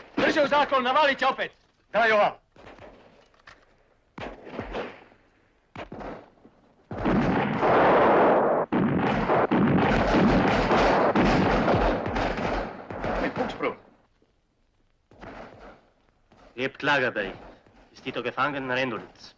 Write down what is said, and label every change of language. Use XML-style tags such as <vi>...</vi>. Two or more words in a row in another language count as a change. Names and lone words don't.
<sr>Brže u zaklon, navalit će opet. Daj ova.</sr> <de>Mit Fuchsbruch. Gebt Lagerbericht. Ist Tito gefangen in Rendulitz?</de>